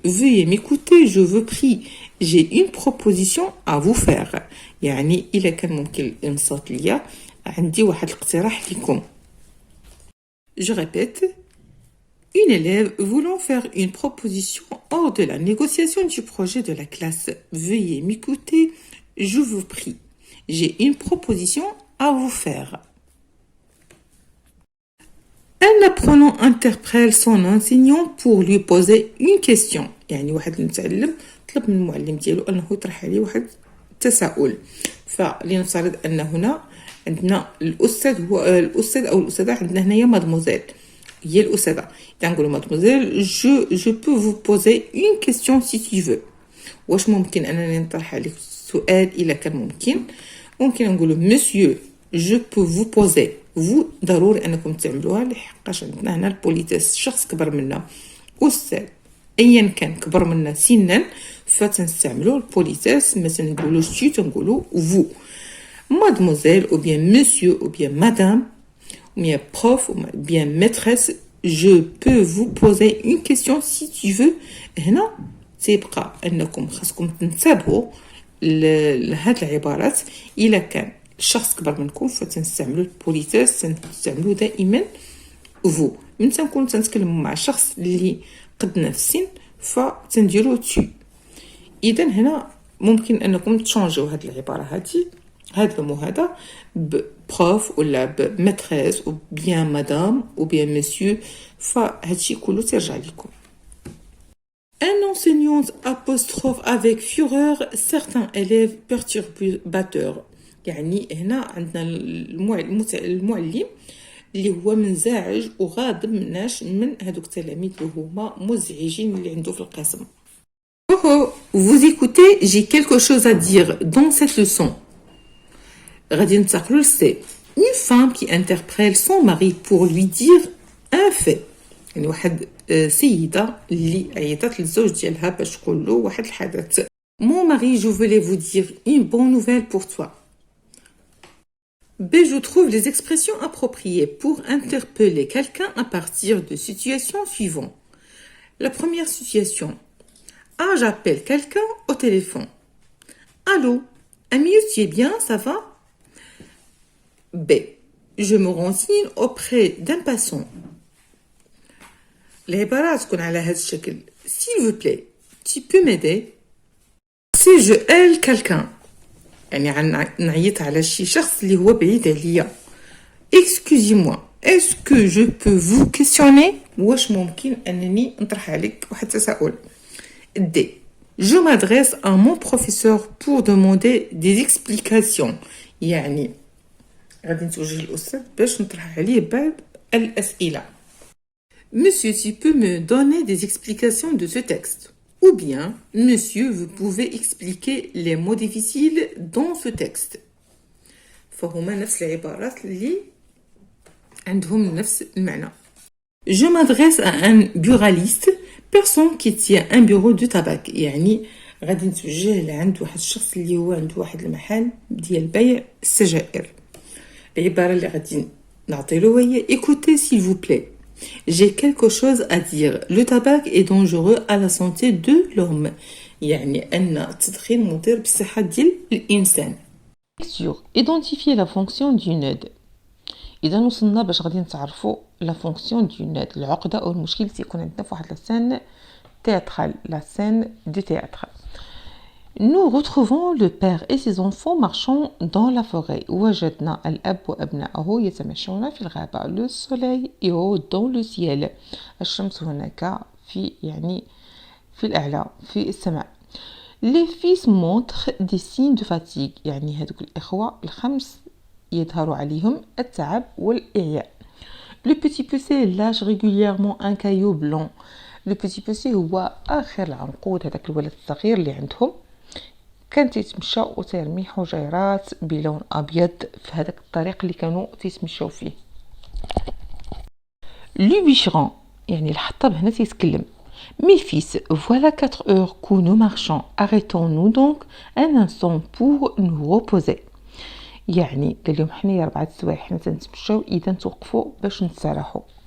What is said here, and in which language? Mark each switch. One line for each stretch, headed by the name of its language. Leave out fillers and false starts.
French: Veuillez m'écouter, je vous prie. J'ai une proposition à vous faire.
Arabic: يعني إلا كان ممكن الإنصات ليا عندي واحد الاقتراح لكم.
French: Je répète. Une élève voulant faire une proposition hors de la négociation du projet de la classe. Veuillez m'écouter, je vous prie. J'ai une proposition à vous faire. Un apprenant interpelle son enseignant pour lui poser une question.
Arabic: يعني واحد المتعلم طلب من المعلم ديالو أنه يطرح عليه واحد التساؤل. فلنفترض أن هنا عندنا الأستاذ هو الأستاذ أو الأستاذة عندنا هنايا مادموزيل. هي الأستاذة. نقولوا مادموزيل
French: je peux vous poser une question si tu veux.
Arabic: واش ممكن أنني نطرح عليك سؤال إلا كان ممكن. ممكن نقولوا
French: monsieur je peux vous poser.
Arabic: vous ضروري أنكم تعملوها لحقاش عندنا هنا البوليتيس شخص كبر منا أستاذ أيا كان كبر منا سنا فتنستعملوا البوليتيس مثلا نقولوا tu تنقولوا vous.
French: mademoiselle ou bien monsieur ou bien madame ou bien prof ou bien maîtresse je peux vous poser une question si tu veux.
Arabic: هنا تيبقى أنكم خاصكم تنتبهوا لهاد العبارات. إلا كان الشخص كبر منكم فتنستعملوا البوليتيس تنستعملوا دائما vous. من تنكون تنتكلموا مع شخص اللي قدنا في السن فتنديروا tu. إذا هنا ممكن أنكم تشانجوا هاد العبارة هاد المو هذا ببروف ولا بماتريس
French: ou bien madame ou bien monsieur
Arabic: فهادشي كله ترجع لكم.
French: Un enseignant apostrophe avec fureur certains élèves perturbateurs.
Arabic: يعني هنا عندنا المعلم اللي هو منزعج وغاضب من هادوك التلاميذ اللي هما مزعجين اللي عنده في القسم.
French: Oh oh, vous écoutez, j'ai quelque chose à dire dans cette leçon.
Arabic: غادي ننتقلوا للسي.
French: Une femme qui interpelle son mari pour lui dire un fait.
Arabic: يعني واحد سيدة اللي عيطت للزوج ديالها باش تقول له واحد الحدث.
French: Mon mari, je voulais vous dire une bonne nouvelle pour toi. B. Je trouve les expressions appropriées pour interpeller quelqu'un à partir de situations suivantes. La première situation. A. J'appelle quelqu'un au téléphone. Allô, Amius, tu es bien, ça va? B. Je me renseigne auprès d'un passant.
Arabic: العبارات تكون على هذا الشكل.
French: S'il vous plaît, tu peux m'aider? Si je aide quelqu'un.
Arabic: يعني نعيط على شي شخص اللي هو بعيد عليا.
French: Excusez-moi, est-ce que je peux vous questionner?
Arabic: واش ممكن أنني نطرح عليك واحد التساؤل؟ D.
French: Je m'adresse à mon professeur pour demander des explications.
Arabic: يعني غادي نتوجه للأستاذ باش نطرح عليه بعض الأسئلة.
French: Monsieur, tu peux me donner des explications de ce texte? Ou bien, monsieur, vous pouvez expliquer les mots difficiles dans ce texte.
Arabic: فهما نفس العبارات اللي عندهم نفس المعنى.
French: Je m'adresse à un buraliste, personne qui tient un bureau de tabac.
Arabic: يعني غادي نتوجه لعند واحد الشخص اللي هو عنده واحد المحل ديال بيع السجائر. العبارة اللي غادي نعطيلو هي
French: écoutez s'il vous plaît. J'ai quelque chose à dire. Le tabac est dangereux à la santé de l'homme.
Arabic: يعني أن التدخين مضر بالصحة ديال الإنسان.
French: Sur identifier la fonction du nœud.
Arabic: إذا وصلنا باش غادي نتعرفوا
French: la fonction du nœud.
Arabic: العقدة أو المشكل اللي تيكون عندنا في واحد
French: la scène théâtrale, la scène du théâtre. Nous retrouvons le père et ses enfants marchant dans la forêt.
Arabic: وجدنا الأب وأبنائه يتمشون في الغابة.
French: Le soleil est haut dans le ciel.
Arabic: الشمس هناك في الأعلى في السماء.
French: Les fils montrent des signes de fatigue.
Arabic: يعني هذوك الإخوة الخمس يظهر عليهم التعب والإعياء.
French: Le petit poussé lâche régulièrement un caillou blanc.
Arabic: Le petit poussé هو آخر العنقود، هذاك الولد الصغير اللي عندهم كان تيتمشى وتيرمي حجيرات بلون أبيض في هذاك الطريق اللي كانوا تيتمشاو فيه. Le bûcheron يعني الحطاب هنا تيتكلم.
French: Mes fils, voilà 4 heures que nous marchons. Arrêtons-nous donc un instant pour nous reposer.
Arabic: يعني قال لهم حنايا 4 سوايع حنا تنتمشاو، إذا توقفوا باش نستراحوا.